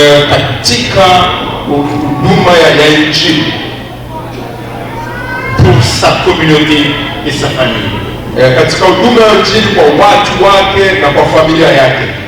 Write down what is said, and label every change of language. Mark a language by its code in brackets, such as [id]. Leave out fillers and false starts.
[sw] katika huduma ya Injili, [fr] pour sa communauté et sa famille. [sw] katika huduma ya Injili kwa watu wake na kwa familia yake.